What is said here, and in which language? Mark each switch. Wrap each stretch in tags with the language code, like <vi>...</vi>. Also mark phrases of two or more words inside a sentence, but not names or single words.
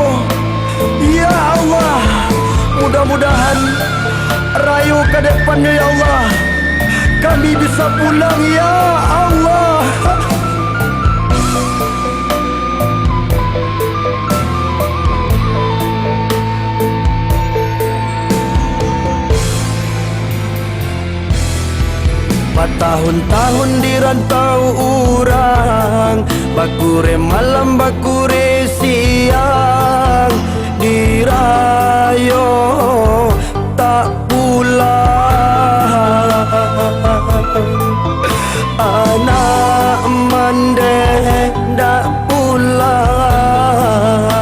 <id>Ya Allah, mudah-mudahan rayu ke depannya ya Allah, kami bisa pulang ya Allah.</id> <min>Bertahun-tahun di rantau urang, bakure malam bakure siang, dirayo tak pulang. Anak mandeh tak pulang.</min>